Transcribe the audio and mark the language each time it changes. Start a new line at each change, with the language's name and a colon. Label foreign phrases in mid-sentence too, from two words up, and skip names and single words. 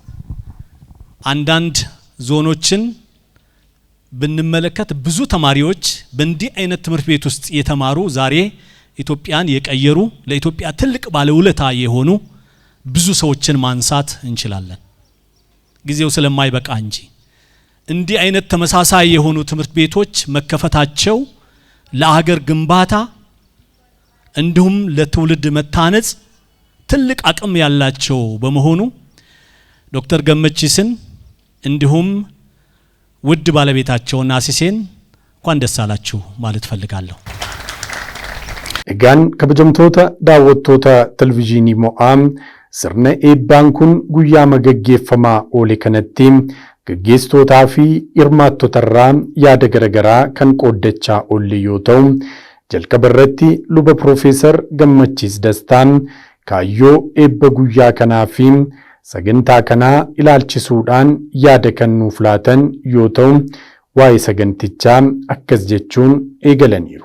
Amharic: አንዳንድ ዞኖችን ብንመለከት ብዙ ተማሪዎች በእንዲህ አይነት ትምህርት ቤት ውስጥ የተማሩ ዛሬ ኢትዮጵያን የቀየሩ ለኢትዮጵያ ትልቅ ባለውለታ የሆኑ ብዙ ሰዎችን ማንሳት እንችላለን። ጊዜው ስለማይበቃ እንጂ እንዲህ አይነት ተመሳሳይ የሆኑ ትምህርት ቤቶች መከፈታቸው ለሀገር ግንባታ እንዲሁም ለትውልድ መታነጽ ትልቅ አቅም ያላቸው በመሆኑ ዶክተር ገመቺስን እንዲሁም ውድ ባለቤታቸውና አሲሴን እንኳን ደስ አላችሁ ማለት ፈልጋለሁ።
Oromo: egaan kabajamtoota daawwattoota televizyiinii mo'aa sirna eebbaan kun guyyaa magaggeeffamaa oole kanatti gaggeessitootaa fi hirmaattotarraa yaada garagaraa kan qooddachaa oolle yoo ta'u jalqaba irratti luba Profeesar Gammachiis Dastaan kaayyoo eebba guyyaa kanaa fi sagantaa kanaa ilaalchisuudhaan yaada kan nuuf laatan yoo ta'u waa'ee sagantichaa akkas jechuun eegalaniiru.